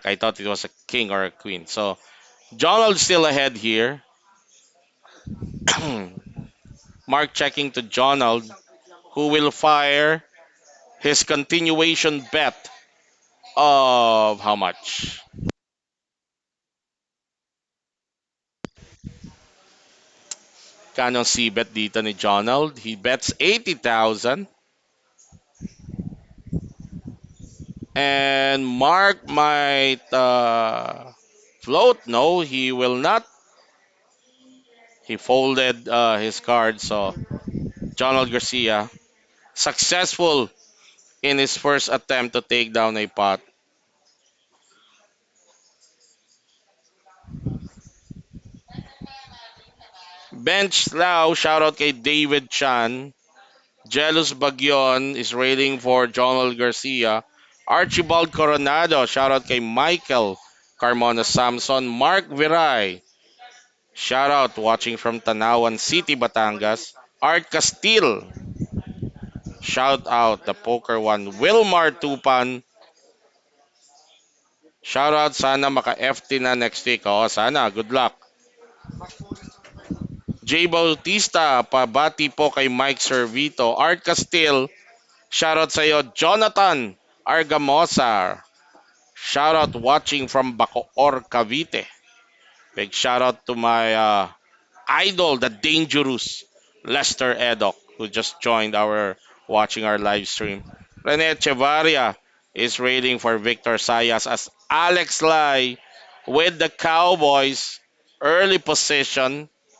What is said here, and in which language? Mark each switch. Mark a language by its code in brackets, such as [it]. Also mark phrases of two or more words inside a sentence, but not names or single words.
[en] I thought it was a king or a queen. So Jonald still ahead here. Mark checking to Jonald, who will fire his continuation bet of how much? [tl] Kano si bet dito ni Jonald? [en] He bets 80,000. And Mark might float. No, he will not. He folded his card. So Jonald Garcia successful in his first attempt to take down a pot. [tl] Bench Lao, shoutout kay David Chan. [en] Jealous Bagyon is railing for Jonald Garcia. [tl] Archibald Coronado, shoutout kay Michael Carmona Samson. [en] Mark Viray, shoutout watching from Tanawan City, Batangas. Art Castillo, shout out the poker one. [tl] Wilmar Tupan, [en] shout out [tl] sana maka-FT na [en] next week. [tl] Oo, sana. [en] Good luck. [tl] J. Bautista, pabati po kay Mike Servito. Art Castillo, shoutout sa iyo. [en] Jonathan Argamosa, shoutout watching from Bacoor, Cavite. Big shoutout to my idol, the dangerous Lester Edok, who just joined our watching our live stream. Rene Echevarria is rating for Victor Sayas as Alex Li with the Cowboys early position.